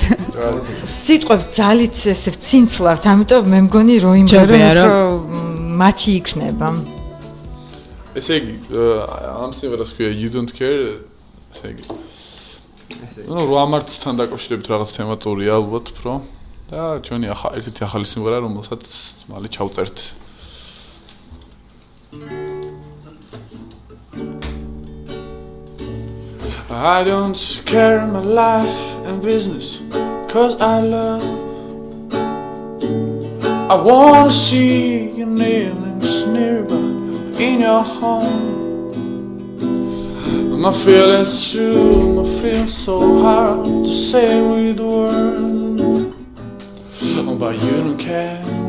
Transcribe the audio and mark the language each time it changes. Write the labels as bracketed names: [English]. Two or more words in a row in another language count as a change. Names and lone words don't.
[Georgian] სიტყვებს ძალით ესე ვცინცლავთ, ამიტომ მე მგონი რომ იმღერონ რომ მათი იქნება. ესე იგი ამ სიმღერას ქვია You Don't Care ესე იგი ნუ 8 მარტსთან დაკავშირებით რაღაც თემატურია ალბათ უფრო და ჩვენი ერთ-ერთი ახალი სიმღერა რომელსაც მალე ჩავწერთ [English] I don't care my life and business cause I love I wanna see your nails nearby in your home my feelings true, my feelings so hard to say with words but you don't care